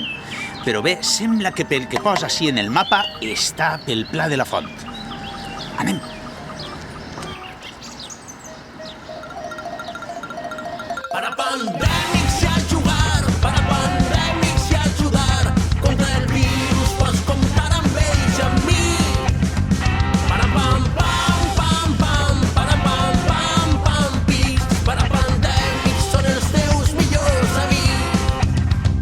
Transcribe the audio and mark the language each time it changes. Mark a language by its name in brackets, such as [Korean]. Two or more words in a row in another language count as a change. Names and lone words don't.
[Catalan] Però bé, sembla que pel que posa així en el mapa està pel Pla de la Font. Anem. Para pandèmics i a jugar, para pandèmics i a ajudar. Contra el virus pots comptar amb ells i amb mi. Para pam, pam, pam, pam, para pam, pam, pam, pis. Para pandèmics són els teus millors amics.